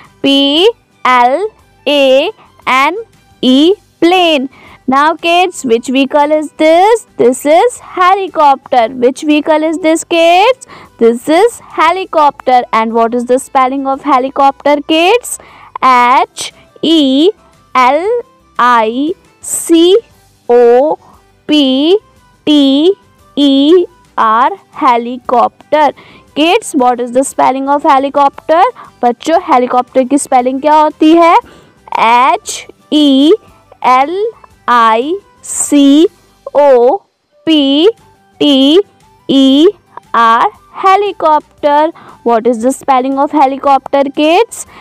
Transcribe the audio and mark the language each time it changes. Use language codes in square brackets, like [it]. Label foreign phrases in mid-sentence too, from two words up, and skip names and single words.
[en] P-L-A-N-E plane. Now kids, which vehicle is this? This is helicopter. Which vehicle is this, kids? This is helicopter. And what is the spelling of helicopter, kids? H-E-L-I-C-O-P-T-E-R helicopter. Kids, what is the spelling of helicopter? [hi] बच्चों हेलीकॉप्टर की स्पेलिंग क्या होती है? [en] H-E-L-I-C-O-P-T-E-R helicopter. What is the spelling of helicopter, kids?